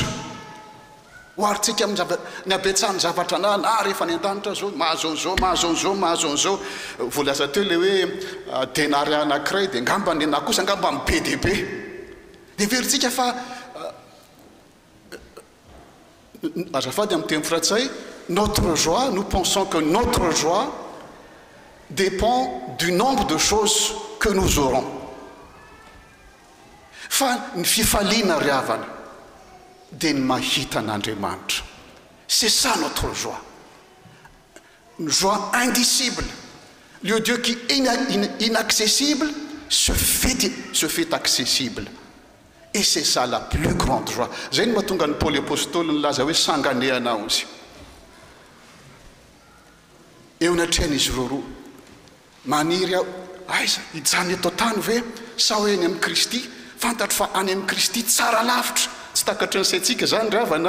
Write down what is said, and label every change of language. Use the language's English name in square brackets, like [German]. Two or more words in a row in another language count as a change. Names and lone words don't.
[Malagasy] Hoaritsika ny habetsahany zavatra ananana rehefa ny an-danitra zao mahazo an'izao voalaza teo le hoe denary anankiray dia ngamba ny anahy kosa ngamba amin'ny be dia be. Dia veritsika fa azafady amin'ny teny frantsay, [French] notre joie, nous pensons que notre joie dépend du nombre de choses que nous aurons. [Malagasy] Fa ny fifaliana ry havana dia ny mahita an'Andriamanitra. [French] C'est ça notre joie. Une joie indicible. Le Dieu qui est inaccessible se fait accessible. Et c'est ça la plus grande joie. [Malagasy] Zay ny mahatonga ny Paoly apôstôly nilaza hoe sanganehanao izy. Eo natrehan'izy roa maniry aho, aiza hijany eto tany ve sa hoe any amin'ny Kristy? Fantatro fa any amin'ny Kristy tsara lavitra. Tsy takatry ny saintsika zany ry havana.